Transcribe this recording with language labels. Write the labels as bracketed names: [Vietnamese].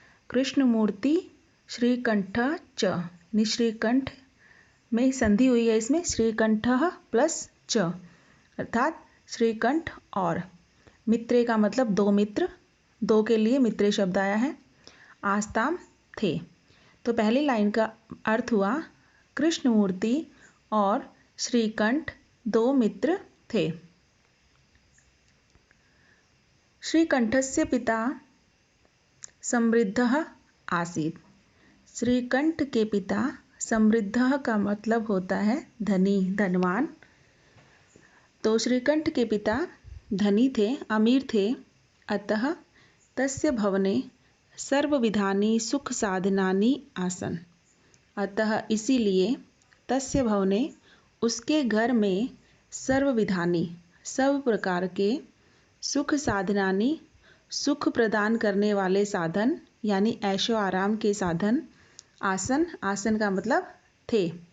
[Hindi] कृष्णमूर्ति श्रीकंठ च, निश्रीकंठ में संधि हुई है, इसमें श्रीकंठ प्लस च, अर्थात श्रीकंठ और मित्रे का मतलब 2 मित्र, 2 के लिए मित्रे शब्द आया है। आस्ताम थे। तो पहली लाइन का अर्थ हुआ कृष्णमूर्ति और श्रीकंठ 2 मित्र थे। [Sanskrit] श्रीकंठस्य पिता समृद्धः आसीत्। [Hindi] श्रीकंठ के पिता, समृद्धः का मतलब होता है धनी, धनवान। तो श्रीकंठ के पिता धनी थे, अमीर थे। [Sanskrit] अतः तस्य भवने सर्वविधानि सुख साधनानि आसन्। [Hindi] अतः इसीलिए तस्य भवने, उसके घर में सर्वविधानि, सब प्रकार के, सुख साधनानि, सुख प्रदान करने वाले साधन, यानी ऐशो आराम के साधन, आसन, आसन का मतलब थे।